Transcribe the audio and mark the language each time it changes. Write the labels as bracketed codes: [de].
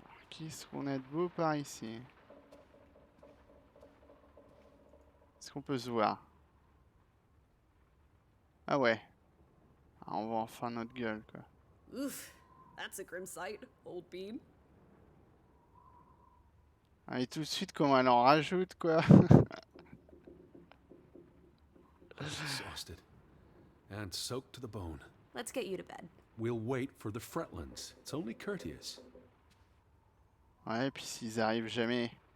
[fr] Qu'est-ce qu'on a de beau par ici? Est-ce qu'on peut se voir? Ah ouais. Ah, on voit enfin notre gueule, quoi. [en] Oof, that's a grim sight, old bean. [fr] Ah, et tout de suite, comment elle en rajoute, quoi. [en] Exhausted and soaked to the bone. Let's get you to bed. We'll wait for the Fretlands. It's only courteous. [fr] Ouais, et puis s'ils arrivent jamais.